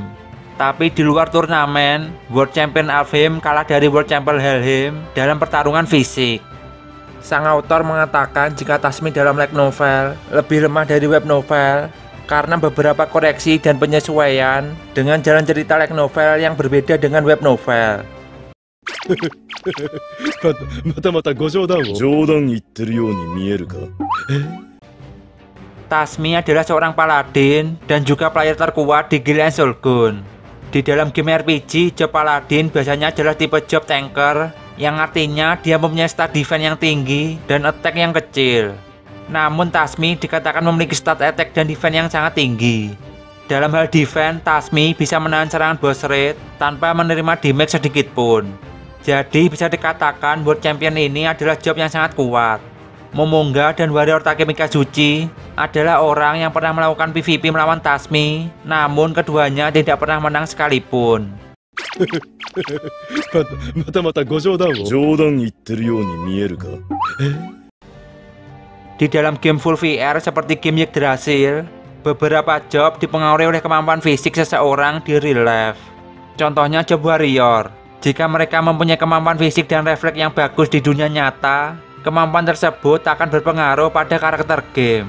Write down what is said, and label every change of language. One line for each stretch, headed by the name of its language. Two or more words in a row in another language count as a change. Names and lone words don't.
Indonesian: Tapi di luar turnamen, World Champion Elfheim kalah dari World Champion Helheim dalam pertarungan fisik. Sang autor mengatakan jika Tasmi dalam
English: light novel
Indonesian: lebih lemah dari
English: web novel
Indonesian: karena beberapa koreksi dan penyesuaian dengan jalan cerita
English: light novel
Indonesian: yang berbeda dengan
English: web novel.
Japanese: またご冗談を。冗談言ってるように見えるか。
Indonesian: Tasmi adalah seorang paladin dan juga player terkuat di Guild Ansolgun. Di dalam game RPG,
English: job paladin
Indonesian: biasanya adalah tipe
English: job tanker,
Indonesian: yang artinya dia mempunyai
English: stat defense
Indonesian: yang tinggi dan attack yang kecil. Namun Tasmi dikatakan memiliki
English: stat attack
Indonesian: dan defense yang sangat tinggi. Dalam hal defense, Tasmi bisa menahan serangan
English: boss rate
Indonesian: tanpa menerima damage sedikit pun. Jadi bisa dikatakan World Champion ini adalah job yang sangat kuat. Momonga dan warrior Takemika Zuchi adalah orang yang pernah melakukan PvP melawan Tasmi, namun keduanya tidak pernah menang sekalipun.
Japanese: またご冗談を。冗談言ってるように見えるか。
Indonesian: Di dalam
English: game full VR
Indonesian: seperti game Yggdrasil, beberapa job dipengaruhi oleh kemampuan fisik seseorang di
English: real life.
Indonesian: Contohnya
English: job warrior.
Indonesian: Jika mereka mempunyai kemampuan fisik dan refleks yang bagus di dunia nyata, kemampuan tersebut akan berpengaruh pada karakter game.